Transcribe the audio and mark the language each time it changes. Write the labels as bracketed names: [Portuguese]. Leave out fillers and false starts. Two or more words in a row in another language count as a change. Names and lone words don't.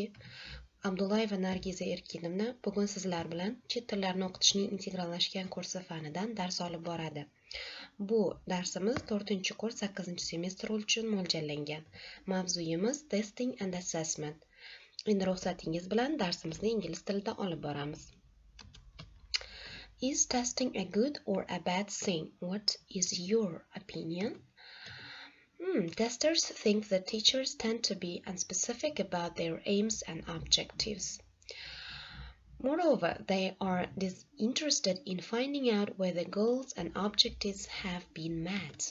[Uzbek] Abdullayeva Nargiza Erkinovna bugun sizlar bilan chet tillarini o'qitishning integrallashgan kursi fanidan dars olib boradi. Bu darsimiz 4-kurs 8-semestr uchun mo'ljallangan. Mavzuyimiz [English] Testing and Assessment. [Uzbek] Endi ruxsatingiz bilan darsimizni ingliz tilida olib boramiz. [English] Is testing a good or a bad thing? What is your opinion? Testers think that teachers tend to be unspecific about their aims and objectives. Moreover, they are disinterested in finding out whether goals and objectives have been met.